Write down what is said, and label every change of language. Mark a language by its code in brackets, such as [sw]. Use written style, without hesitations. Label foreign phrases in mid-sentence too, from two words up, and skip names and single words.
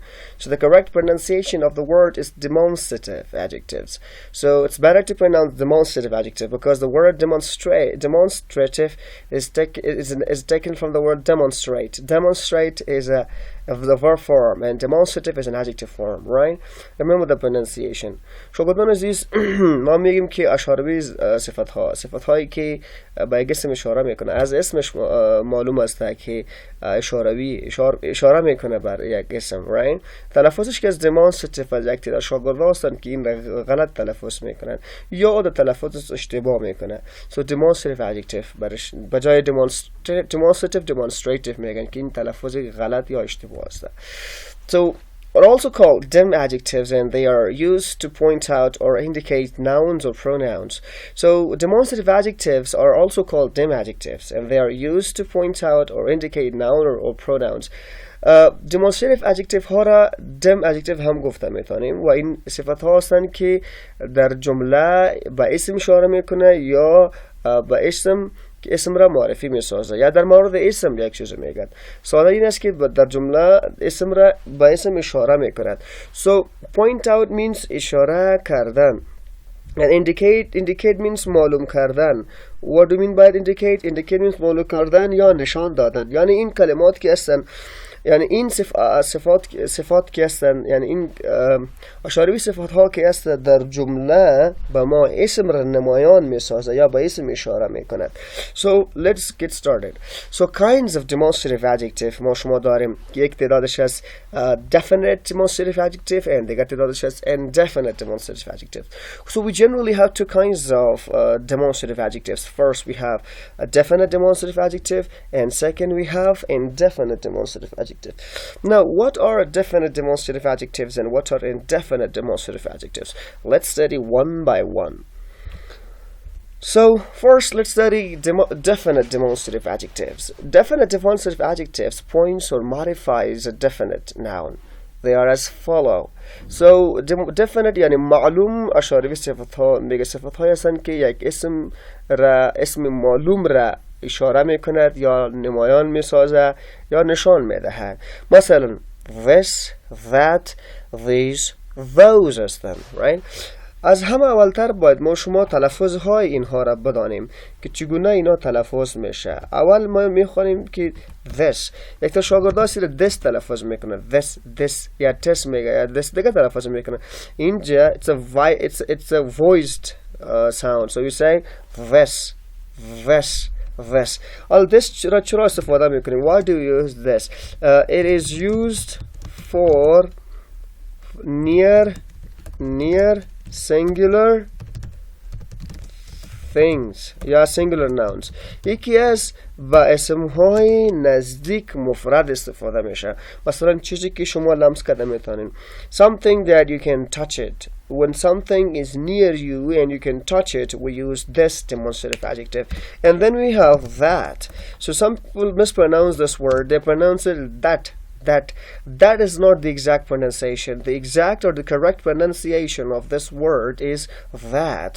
[en] So the correct pronunciation of the word is demonstrative adjectives. So it's better to pronounce demonstrative adjective because the word demonstrative is taken from the word demonstrate. Demonstrate is a of the verb form, and demonstrative is an adjective form, right? Remember the pronunciation. [fa] شاگردان عزیز ما میگیم که اشاره صفت هایی که به اسم اشاره میکنه، از اسمش معلوم است که اشاره میکنه بر یک اسم، right؟ تلفظش که از [en] demonstrative adjective، [fa] شاگردان هستن که این غلط تلفظ میکنن یا تلفظش اشتباه میکنه. [en] So demonstrative adjective [fa] به جای demonstrative میگن که این تلفظ غلط یا اشتباه است. [en] So are also called dim adjectives, and they are used to point out or indicate nouns or pronouns. So demonstrative adjectives are also called dim adjectives, and they are used to point out or indicate noun or pronouns. demonstrative adjective [fa] ها را [en] dim adjective [fa] هم گفته میتونیم و این صفت ها هستند که در جمله به اسم اشاره میکنه یا به اسم را معرفی میسازه یا در مورد اسم یک چیز میگه. ساده این است که در جمله اسم را به اسم اشاره میکند. [en] So point out means [fa] اشاره کردن, [en] and indicate means [fa] معلوم کردن. [en] What do you mean by indicate means [fa] معلوم کردن یا نشان دادن. یعنی این کلمات که هستن، یعنی این صفات که هستن، یعنی این اشاره صفات ها که هست در جمله به ما اسم را نمایان میسازه یا به اسم اشاره میکند. [en] So let's get started. So kinds of demonstrative adjective [fa] ما شما داریم که یک تعدادش از [en] definite demonstrative adjective and [fa] دیگر تعدادش از [en] indefinite demonstrative adjective. So we generally have two kinds of demonstrative adjectives. First we have a definite demonstrative adjective, and second we have indefinite demonstrative adjective. Now, what are definite demonstrative adjectives and what are indefinite demonstrative adjectives? Let's study one by one. So, first let's study definite demonstrative adjectives. Definite demonstrative adjectives points or modifies a definite noun. They are as follow. So, [fa] definite یعنی معلوم اشاره به صفتها میگه صفتهایی هستند که یک اسم معلوم را اشاره میکند یا نمایان میسازه یا نشان میدهد. مثلا [en] this, that, these, those [fa] هستند, right؟ از همه اولتر باید ما شما تلفظ های اینها را بدانیم که چگونه اینا تلفظ میشه. اول ما میخوانیم که this، یک تا شاگرد هستی this تلفظ میکنه، this یا this میگه یا this دیگه تلفظ میکنه. [en] اینجا it's a voiced sound, so you say this. All this [fa] چرا استفاده میکنیم? [en] Why do you use this? It is used for near singular things یا singular nouns. [fa] یکی از با اسمهای نزدیک مفرد استفاده میشه. مثلا چیزی که شما لمس کرده میتونین. [en] Something that you can touch it. When something is near you and you can touch it, we use this demonstrative adjective. And then we have that. So some people mispronounce this word. They pronounce it that. That is not the exact pronunciation. The exact or the correct pronunciation of this word is that.